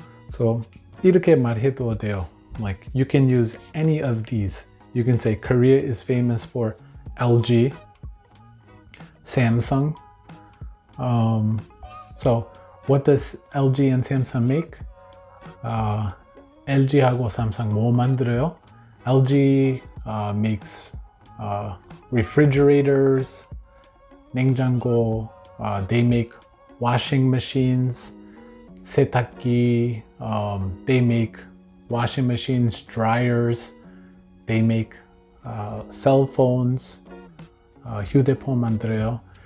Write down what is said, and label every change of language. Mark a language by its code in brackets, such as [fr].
[ko] So 이렇게 말해도 돼요. [en] Like you can use any of these. You can say Korea is famous for LG, Samsung. So what does LG and Samsung make? [ko] LG하고 삼성 뭐 만들어요? [en] LG makes refrigerators, 냉장고, they make washing machines, 세탁기, they make washing machines, dryers, they make cell phones, [ko] 휴대폰 만들어요.